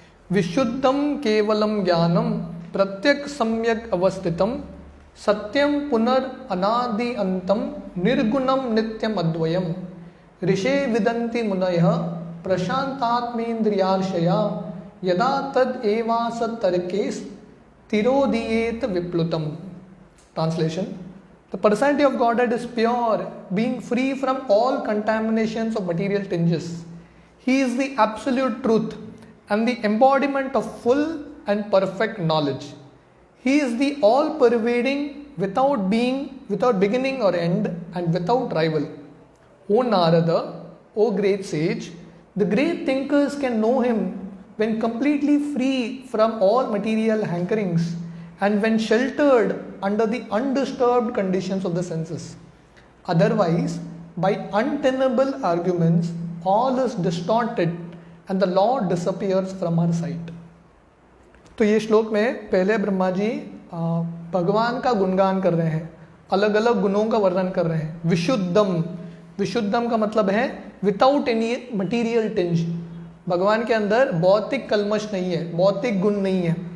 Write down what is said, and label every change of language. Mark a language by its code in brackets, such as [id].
[sa] विशुद्धम केवलम ज्ञानम प्रत्यक सम्यक अवस्थितम सत्यम पुनर अनादि अंतम निर्गुणम नित्यम अद्वयम ऋषे विदन्ति मुनयः प्रशांतात्मेन्द्रियार्षया यदा तद एवासत तर्केस तिरोदीयेत विप्लुतम। [en] Translation: The personality of Godhead is pure, being free from all contaminations of material tinges. He is the absolute truth and the embodiment of full and perfect knowledge. He is the all-pervading, without beginning or end, and without rival. O Narada, O great sage, the great thinkers can know him when completely free from all material hankerings and when sheltered under the undisturbed conditions of the senses. Otherwise, by untenable arguments, all is distorted and the Lord disappears from our sight. [hi] तो ये श्लोक में पहले ब्रह्मा जी भगवान का गुणगान कर रहे हैं, अलग अलग गुणों का वर्णन कर रहे हैं। विशुद्धम, विशुद्धम का मतलब है विदाउट एनी मटीरियल टिंज। भगवान के अंदर भौतिक कल्मश नहीं है, भौतिक गुण नहीं है।